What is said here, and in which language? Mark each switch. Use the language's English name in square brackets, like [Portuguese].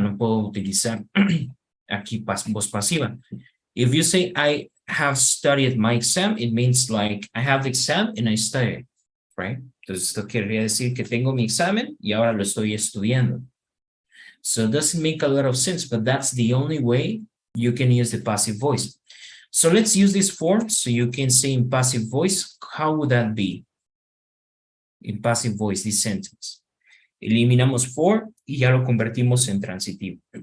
[Spanish] No puedo utilizar aquí voz pasiva. [English] If you say I have studied my exam, it means like I have the exam and I studied, right? [Spanish] Entonces esto querría decir que tengo mi examen y ahora lo estoy estudiando. [English] So it doesn't make a lot of sense, but that's the only way you can use the passive voice. So let's use this form so you can say in passive voice, how would that be? In passive voice, this sentence. [Spanish] Eliminamos for y ya lo convertimos en transitivo.